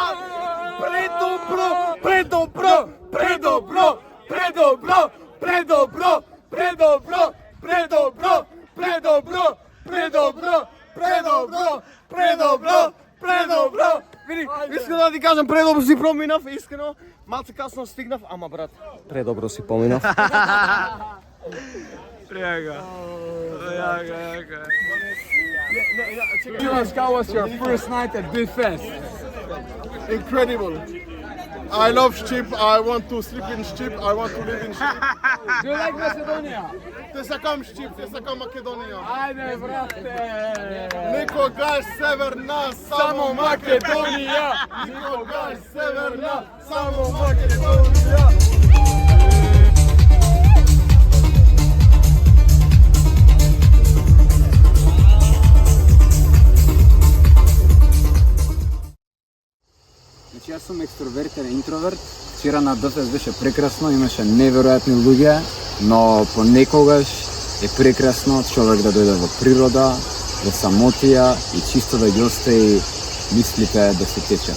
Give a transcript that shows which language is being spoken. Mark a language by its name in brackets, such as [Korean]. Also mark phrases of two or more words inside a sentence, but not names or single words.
[Macedonian] Предобро, предобро, предобро, предобро, предобро, предобро, предобро, предобро, предобро, предобро, предобро, предобро. Види, искам да ти кажам, предобро си проминав, искрено. Малце касно стигнав, ама брат, предобро си поминав. Јага. [English] Tell us, how was your first night at Beefest? Incredible. I love Shqip, I want to sleep in Shqip, I want to live in Shqip. Do you like Macedonia? [Macedonian] Те сакам Shqip, те сакам Македонија. Ајде, брате! Никогаш северна, само Македонија! Никогаш северна, само Македонија! Значи јас сум екстровертен и интроверт. Вчера на Beefest беше прекрасно, имаше неверојатни луѓе, но понекогаш е прекрасно човек да дојде во природа, во самотија и чисто да ги остави мислите да се течат.